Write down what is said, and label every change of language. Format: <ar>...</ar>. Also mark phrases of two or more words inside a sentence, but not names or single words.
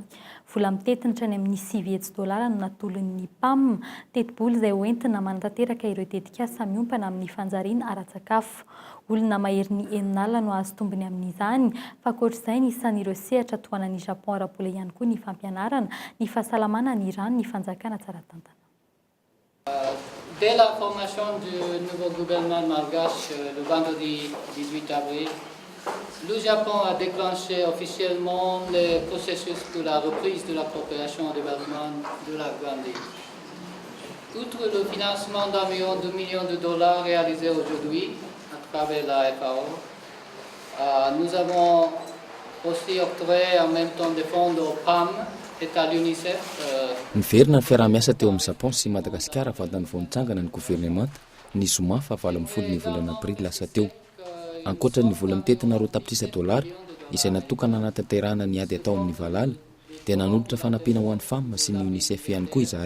<mg>Vola mitetinitra ny amin'ny $9 no natolon'ny PAM, teti-bola izay hoentina manatanteraka ireo tetikasa miompana amin'ny fanjariana ara-tsakafo. Olona mahery ny eninala no azo tombony amin'izany, fa ankoatr'izay ny isan'ireo sehatra tohanan'ny Japon arabola ihany koa ny fampianarana, ny fahasalamana, ny rano, ny fanjakana tsara tantana.</mg> <fr>Dès la formation du nouveau gouvernement malgache le vendredi 18 avril, le Japon a déclenché officiellement le processus de la reprise de la coopération au développement de la Grande Île. Outre le financement d'environ $2 millions réalisé aujourd'hui à travers la FAO, nous avons aussi octroyé en même temps des fonds au PAM,</fr> <mg>Niverina ny fiaraha-miasa teo amin'ny Japon sy Madagasikara vatan'ny vao nitsangana ny governemanta ny zoma fa 9 ny volana abril lasa teo. Ankoatra ny vola mitetina $10 izay natokana anatanterahana ny ady atao amin'ny valala, dia nanolotra fanampiana ho an'ny FAM sy ny UNICEF ihany koa izahay.</mg>